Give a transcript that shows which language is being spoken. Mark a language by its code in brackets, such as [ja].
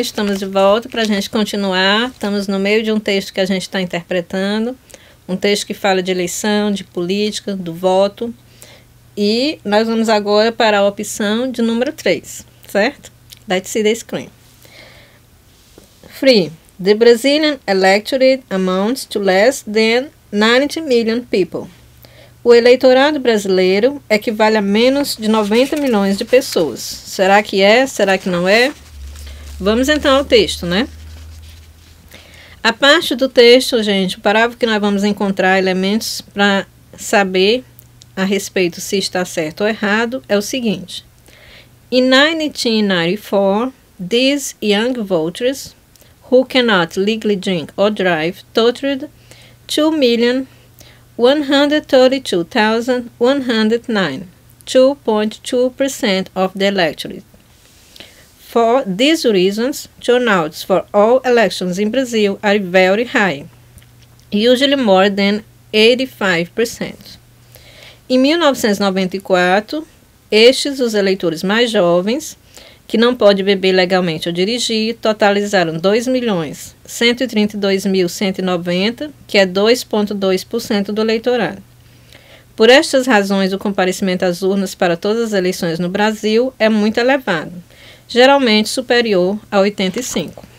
[pt] Estamos de volta para a gente continuar. Estamos no meio de um texto que a gente está interpretando. Um texto que fala de eleição, de política, do voto. E nós vamos agora para a opção de número 3, certo? [en] Let's see the screen. Free. The Brazilian electorate amounts to less than 90 million people. [pt] O eleitorado brasileiro equivale a menos de 90 milhões de pessoas. Será que é? Será que não é? Vamos então ao texto, né? A parte do texto, gente, o parágrafo que nós vamos encontrar elementos para saber a respeito se está certo ou errado é o seguinte. [en] In 1994, these young voters who cannot legally drink or drive totaled 2,132,109, 2.2% of the electorate. For these reasons, turnouts for all elections in Brazil are very high, usually more than 85%. [pt] Em 1994, estes, os eleitores mais jovens, que não podem beber legalmente ou dirigir, totalizaram 2.132.190, que é 2,2% do eleitorado. Por estas razões, o comparecimento às urnas para todas as eleições no Brasil é muito elevado, geralmente superior a 85%.